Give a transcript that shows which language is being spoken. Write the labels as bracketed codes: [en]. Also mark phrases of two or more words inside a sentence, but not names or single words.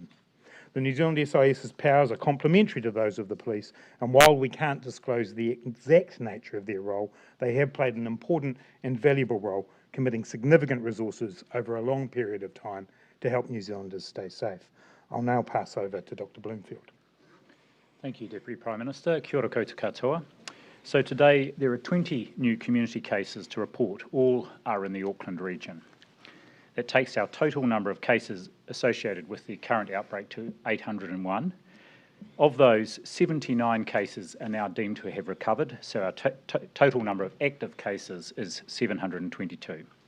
[en] The New Zealand SIS's powers are complementary to those of the police, and while we can't disclose the exact nature of their role, they have played an important and valuable role, committing significant resources over a long period of time to help New Zealanders stay safe. I'll now pass over to Dr. Bloomfield. Thank you, Deputy Prime Minister. [mi] Kia ora koutou katoa. [en] So today there are 20 new community cases to report. All are in the Auckland region. That takes our total number of cases associated with the current outbreak to 801. Of those, 79 cases are now deemed to have recovered, so our total number of active cases is 722.